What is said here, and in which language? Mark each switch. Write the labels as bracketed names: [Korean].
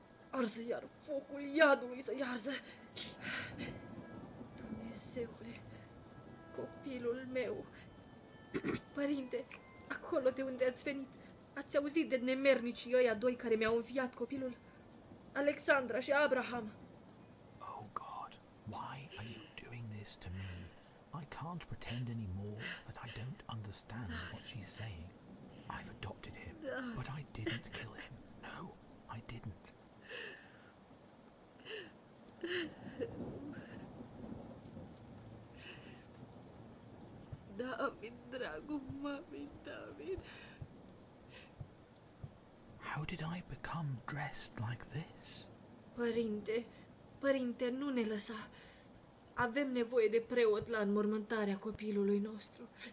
[Romanian] Arză iar focul iadului să iarză. Dumnezeule, copilul meu. Părinte, acolo de unde ați venit, ați auzit de nemernicii ăia doi care mi-au înviat copilul? Alexandra și Abraham. [English] Oh God, why are you doing this to me? I can't pretend anymore that I don't understand what she's saying. I've adopted him, but I didn't kill him. No, I didn't. [Romanian] David, dragul mamei, David. [English] How did I become dressed like this? [Romanian] Părinte, nu ne lăsa. Avem nevoie de preot la înmormântarea copilului nostru.